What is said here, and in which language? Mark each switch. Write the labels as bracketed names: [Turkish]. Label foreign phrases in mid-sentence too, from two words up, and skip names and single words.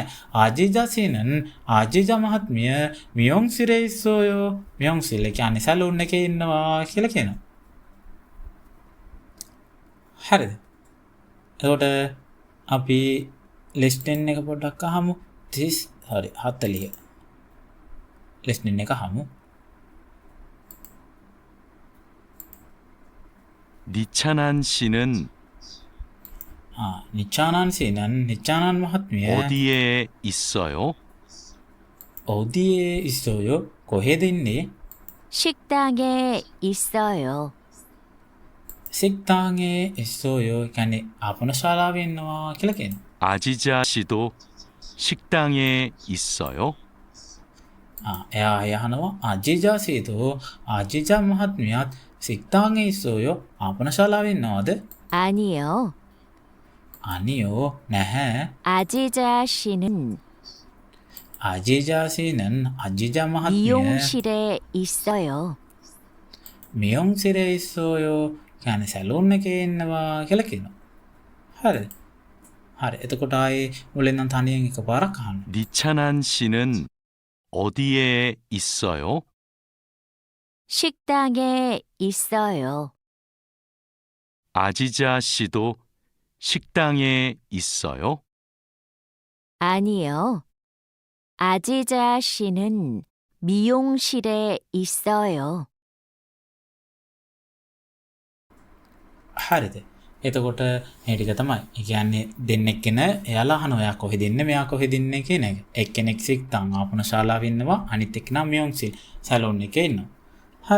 [Sinhala] ආජීජා සීනන් ආජීජා මහත්මිය [Korean] 미용실에 있어요 [Sinhala] මියොන් සිල් කියන්නේ සැලූන් එකේ ඉන්නවා කියලා කියනවා. හරිද? එතකොට අපි ලිස්ටෙන් එක පොඩ්ඩක් අහමු. 30 හරි 40 ලිස්ටෙන් එක අහමු. [Korean] 니찬한 씨는 [Sinhala] නිච්ඡානන් සීනන් නිච්ඡානන් මහත්මිය [Korean] 어디에 있어요? 어디에 있어요? [Sinhala] කොහෙද ඉන්නේ? [Korean] 식당에 있어요. 식당에 있어요. [Sinhala] කියන්නේ ආපනශාලාවේ ඉන්නවා කියලා කියනවා. [Korean] 아지자 씨도 식당에 있어요? [Sinhala] එයා අහනවා අජීජා සීදෝ අජීජා මහත්මියත් [Korean] 식당에 있어요. [Sinhala] ආපනශාලාවේ ඉන්නවද? [Korean] 아니요. 아니요. නැහැ. 아지자 씨는 아지자 씨는 아지자 මහත්මිය 미용실에 있어요. 미용실에 있어요. [Sinhala] කියන්නේ සැලූන් එකේ ඉන්නවා කියලා කියනවා. හරිද? හරි. එතකොට ආයේ මුලින් නම් තනියෙන් එකපාරක් අහන්න. [Korean] 니찬한 씨는 어디에 있어요? 식당에 있어요. 아지자 씨도 식당에 있어요? 아니요. 아지자 씨는 미용실에 있어요. [Sinhala] හරිද? එතකොට මේ ටික තමයි. ඒ කියන්නේ දෙන්නෙක් කෙන එයාලා අහනවා එයා කොහෙද ඉන්නේ මෙයා කොහෙද ඉන්නේ කියන එක. එක්කෙනෙක් සික්තන් ආපනශාලාවේ ඉන්නවා අනිත් එක්කෙනා මියොන්සිල් සැලූන් එකේ ඉන්නවා. හරි.